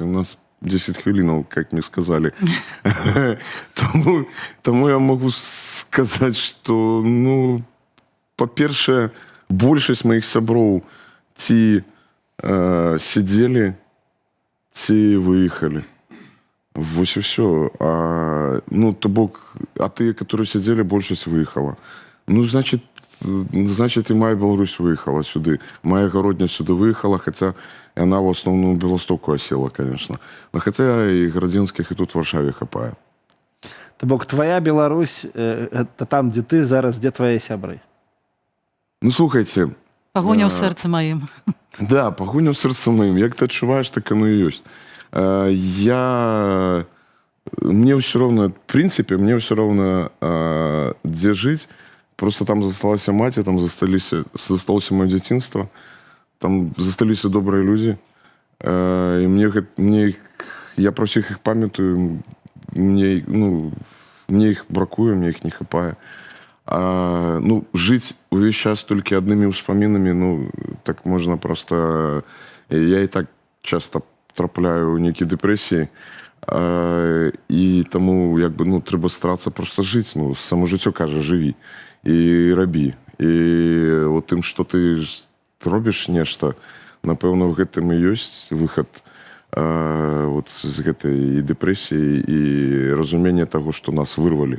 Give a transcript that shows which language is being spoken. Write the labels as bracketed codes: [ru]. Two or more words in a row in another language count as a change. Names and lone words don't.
[be] У нас 10 хвілінаў, як мне сказалі. Таму я могу сказаць, што, ну, па-першае, большасць маіх сяброў ці сядзелі, ці выехалі. Вось і ўсё. Ну, то бок, а тыя, которые сядзелі, большасць выехала. Ну, значит, і моя Беларусь выехала сюды. [ru] Моя Гародня сюды выехала, хотя яна в основном в Белостоку осела, конечно. Но хотя и Градзенских, и тут в Варшаве хапае. [be] То бок твоя Беларусь это там, дзе ты зараз, дзе твае сябры. Ну, слухайте, Пагоня ў сэрцы маім. да, пагоня ў сэрца маім. Як ты адчуваеш, так оно і ёсць. [ru] Мне все равно, в принципе, мне все равно, где жить. Просто там засталась мать, там засталось мое детинство. Там застались добрые люди. И я про всех их памятаю. Мне их бракуе, мне их не хапае. Жить увесь час только одними успоминами, так можно просто... Я и так часто [be] трапляю у нейкія дэпрэсіі, і таму трэба старацца просто жыць. Само жыццё кажа, жыві і рабі. І вот тым, што ты робіш нешта, напэўна, в гэтым і ёсць выхад з гэтай дэпрэсіі і разумення таго, што нас вырвалі.